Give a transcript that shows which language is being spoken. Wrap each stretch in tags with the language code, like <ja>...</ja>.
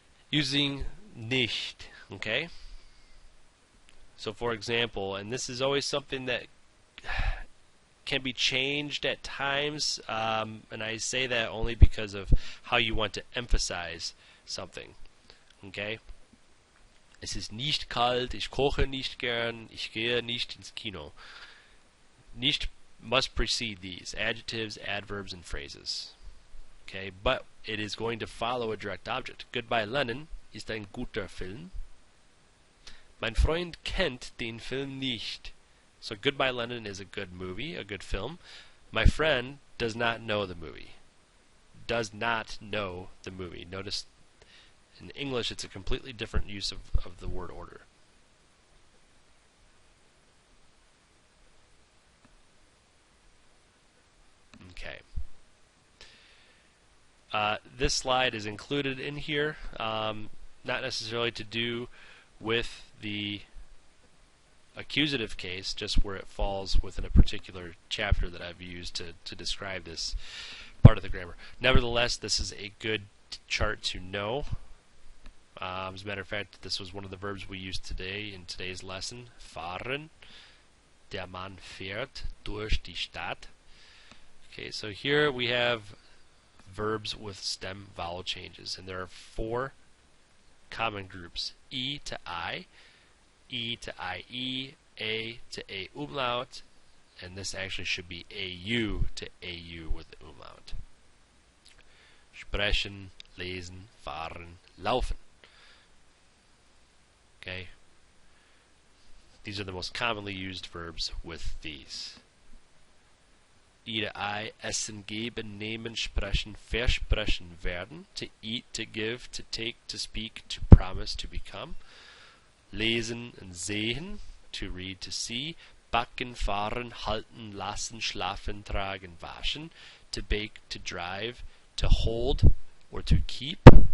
<en>Using nicht, okay? So for example, and this is always something that can be changed at times, and I say that only because of how you want to emphasize something, okay?</en> <de>Es ist nicht kalt, ich koche nicht gern, ich gehe nicht ins Kino.</de> <en>Nicht must precede these, adjectives, adverbs, and phrases. Okay, but it is going to follow a direct object.</en> <de>Goodbye Lenin ist ein guter Film. Mein Freund kennt den Film nicht.</de> <en>So Goodbye Lenin is a good movie, a good film. My friend does not know the movie. Does not know the movie. Notice in English it's a completely different use of the word order. Okay. This slide is included in here, not necessarily to do with the accusative case, just where it falls within a particular chapter that I've used to describe this part of the grammar. Nevertheless, this is a good chart to know. As a matter of fact, this was one of the verbs we used today in today's lesson.</en> <de>Fahren. Der Mann fährt durch die Stadt.</de> <en>Okay, so here we have verbs with stem vowel changes, and there are 4 common groups: E to I to IE, A to A umlaut, and this actually should be AU to AU with the umlaut.</en> <de>Sprechen, lesen, fahren, laufen.</de> <en>Okay? These are the most commonly used verbs with these.</en> <de>I to I, essen, geben, nehmen, sprechen, versprechen, werden.</de> <en>To eat, to give, to take, to speak, to promise, to become. Lesen and sehen, to read, to see.</en> <de>Backen, fahren, halten, lassen, schlafen, tragen, waschen.</de> <en>To bake, to drive, to hold, or to keep.</en>